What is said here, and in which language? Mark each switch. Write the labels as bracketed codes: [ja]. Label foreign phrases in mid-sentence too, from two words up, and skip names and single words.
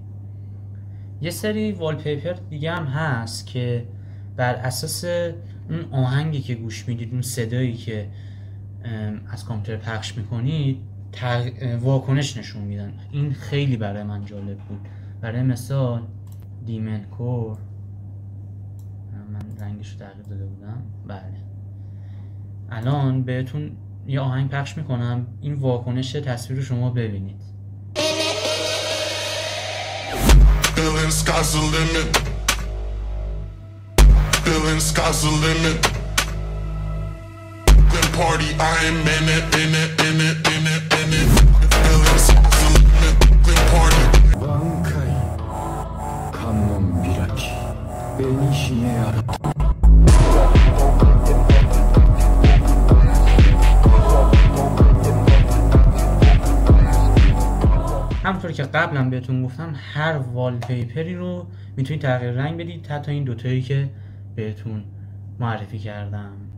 [fa] یه سری والپیپر دیگه هم هست که بر اساس اون آهنگی که گوش میدید، اون صدایی که از کامپیوتر پخش میکنید، واکنش نشون میدن. این خیلی برای من جالب بود. برای مثال دیمن کور، من رنگش رو تغییر داده بودم. بله، الان بهتون یه آهنگ پخش میکنم، این واکنش تصویر رو شما ببینید. [en] Feeling sky's the limit. Feeling sky's the limit. Then party, I am in it, in it, in it, in it, in it. Feeling sky's the limit. Then party. 挽回観音開き紅ひげある [fa] همونطور که قبلا بهتون گفتم، هر والپیپری رو میتونید تغییر رنگ بدید، حتی این دوتایی که بهتون معرفی کردم.